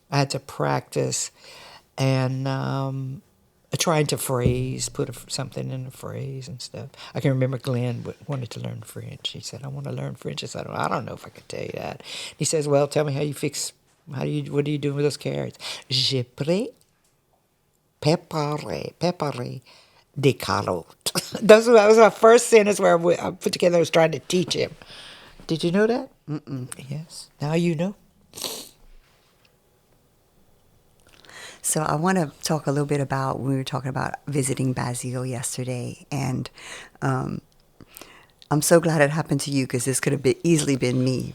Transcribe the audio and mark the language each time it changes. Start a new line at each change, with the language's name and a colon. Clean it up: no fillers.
English: And trying to put something in a phrase and stuff. I can remember Glenn wanted to learn French. He said, "I want to learn French." I said, "I don't know if I could tell you that." He says, "Well, tell me how you fix What do you do with those carrots?
French: Je préparé des carottes.
English: That was my first sentence where I put together. I was trying to teach him. Did you know that? Mm-mm. Yes. Now you know. So I want to talk a little bit about, we were talking about visiting Basile yesterday, and I'm so glad it happened to you, because this could have easily been me.